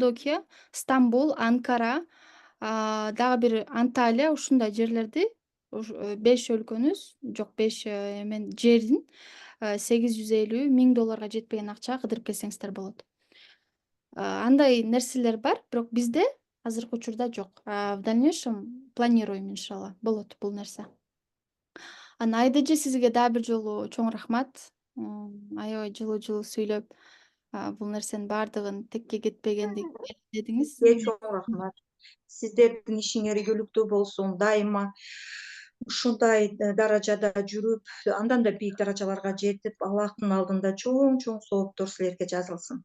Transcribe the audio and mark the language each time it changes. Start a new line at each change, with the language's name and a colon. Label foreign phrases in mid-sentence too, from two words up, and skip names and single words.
Kyrgyz: Мисалы Каппадокия, Стамбул, Анкара, Дагы бир Анталия ушундай жерлерди 5 өлкөнүз жок 5 эмен жердин $850.000 жетпеген акчага кыдырып келсеңиздер болот. Андай нерселер бар, бирок бизде азыркы учурда жок.
Russian: В дальнейшем планируем,
Kyrgyz: иншалла, болот бул нерсе. Анан Айдыжы сизге дагы бир жолу чоң рахмат. Аябай жылуу сүйлөп, бул нерсенин баардыгын текке кетпегендигин дедиңиз. Сизге чоң рахмат. Сиздердин ишиңер ийгиликтүү болсун, дайыма ушундай даражада жүрүп, андан да бийик даражаларга жетип, Аллахтын алдында чоң сооптор силерге жазылсын.